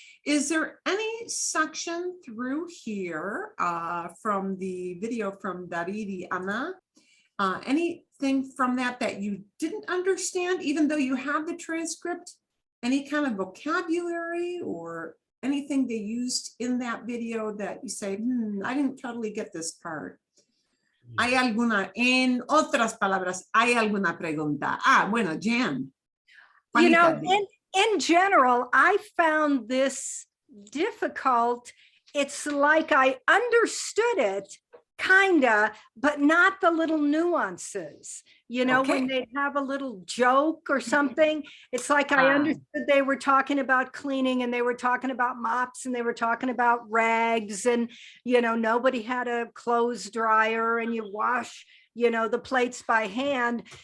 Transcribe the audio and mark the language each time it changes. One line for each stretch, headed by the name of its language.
English: Is there any section through here from the video from David y Ana, anything from that that you didn't understand, even though you have the transcript? Any kind of vocabulary or anything they used in that video that you say, I didn't totally get this part?
Spanish: ¿Hay alguna, en otras palabras, hay alguna pregunta? Bueno, Jan.
English: You know, in general, I found this difficult. It's like I understood it, kinda, but not the little nuances. You know, when they have a little joke or something, it's like I understood they were talking about cleaning and they were talking about mops and they were talking about rags and, you know, nobody had a clothes dryer and you wash, you know, the plates by hand.